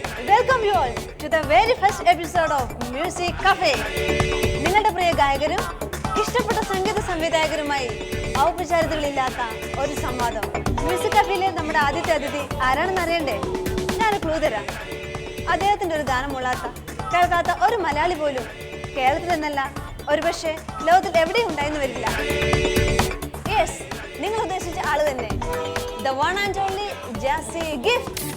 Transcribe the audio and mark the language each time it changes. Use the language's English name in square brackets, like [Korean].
[English] welcome you all to the very first episode of Music Cafe. [Malayalam] നിങ്ങളുടെ പ്രിയ ഗായകരും ഇഷ്ടപ്പെട്ട സംഗീത സംവിധായകരുമായി ഔപചാരികതകളില്ലാത്ത ഒരു സംവാദം. മ്യൂസിക് കഫേയിലെ നമ്മുടെ ആദ്യത്തെ അതിഥി ആരാണെന്ന് അറിയണ്ടേ? ഞാൻ ക്ലൂ തരാം. അദ്ദേഹത്തിൻ്റെ ഒരു ഗാനമുള്ളാത്ത കേൾക്കാത്ത ഒരു മലയാളി പോലും കേരളത്തിൽ എന്നല്ല ഒരുപക്ഷെ ലോകത്തിൽ എവിടെയും ഉണ്ടായെന്ന് വരില്ല. യെസ്, നിങ്ങൾ ഉദ്ദേശിച്ച ആള് തന്നെ, [English] the one and only [Malayalam] Jazzy Gift.